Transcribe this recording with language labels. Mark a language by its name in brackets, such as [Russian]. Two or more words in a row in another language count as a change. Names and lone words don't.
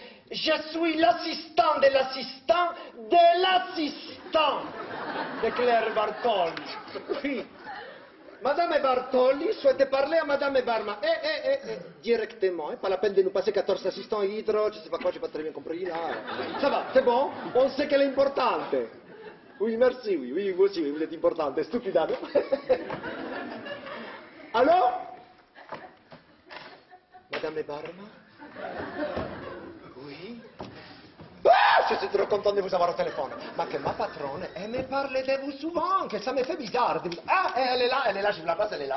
[French] Je suis l'assistant de l'assistant de l'assistant de Claire Bartoli. Oui. Madame Bartoli souhaite parler à Madame Barma. Directement, pas la peine de nous passer 14 assistants hydro, je sais pas quoi, j'ai pas très bien compris là. Ça va, c'est bon, on sait qu'elle est importante. Oui, merci, oui, vous aussi, oui, vous êtes importante, stupida, non? Allô? Madame Barma? Oui? Ah, je suis trop content de vous avoir au téléphone. Mais que ma patronne, elle me parle de vous souvent, que ça me fait bizarre. Ah, elle est là, je vous la passe, elle est là.